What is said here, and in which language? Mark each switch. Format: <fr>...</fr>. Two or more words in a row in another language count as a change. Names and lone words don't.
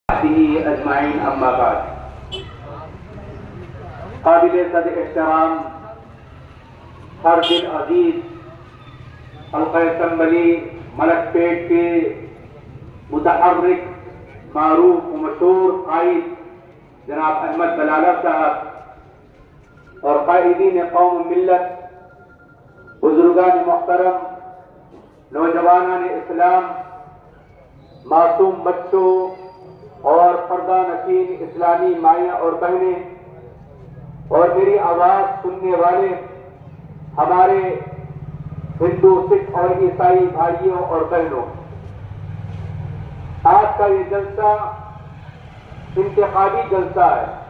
<ar>وصحبه اجمعین اما بعد.</ar> <ur>قابل صد احترام فرد عزیز حلقہ اسمبلی ملک پیٹ کے متحرک معروف و مشہور قائد جناب احمد بلالہ صاحب اور قائدین قوم ملت، بزرگان محترم، نوجوانان اسلام، معصوم بچوں اور پردہ نشین اسلامی مائیں اور بہنیں اور میری آواز سننے والے ہمارے ہندو، سکھ اور عیسائی بھائیوں اور بہنوں، آج کا یہ جلسہ انتخابی جلسہ ہے.</ur>